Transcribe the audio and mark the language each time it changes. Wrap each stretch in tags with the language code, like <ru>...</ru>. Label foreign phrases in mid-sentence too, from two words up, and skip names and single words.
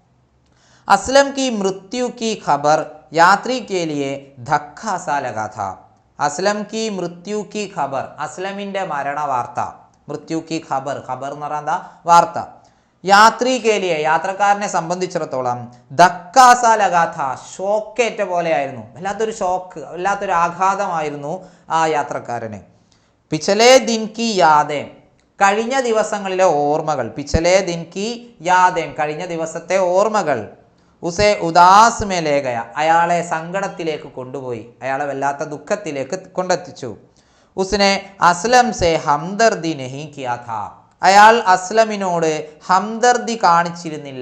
<hi>असलम की मृत्यु की ख़बर यात्री के लिए धक्का सा लगा था, असलम की मृत्यु की ख़बर,</hi> <ml>അസ്ലമിൻ്റെ മരണ വാർത്ത,</ml> <hi>मृत्यु की ख़बर,</hi> <ml>ഖബർ എന്ന് പറഞ്ഞാൽ എന്താ? വാർത്ത.</ml> <hi>यात्री के लिए,</hi> <ml>യാത്രക്കാരനെ സംബന്ധിച്ചിടത്തോളം,</ml> <hi>धक्का सा लगा था,</hi> <ml>ഷോക്കേറ്റ പോലെയായിരുന്നു, വല്ലാത്തൊരു ഷോക്ക്, വല്ലാത്തൊരു ആഘാതമായിരുന്നു ആ യാത്രക്കാരന്.</ml> <hi>പിछले दिन की यादें,</hi> <ml>കഴിഞ്ഞ ദിവസങ്ങളിലെ ഓർമ്മകൾ,</ml> <hi>പിछले दिन की यादें,</hi> <ml>കഴിഞ്ഞ ദിവസത്തെ ഓർമ്മകൾ,</ml> <hi>उसे उदास में ले गया,</hi> <ml>അയാളെ സങ്കടത്തിലേക്ക് കൊണ്ടുപോയി, അയാളെ വല്ലാത്ത ദുഃഖത്തിലേക്ക് കൊണ്ടെത്തിച്ചു.</ml> <hi>उसने असलम से हमदर्दी नहीं किया था,</hi> <ml>അയാൾ അസ്ലമിനോട് ഹംദർദി കാണിച്ചിരുന്നില്ല.</ml>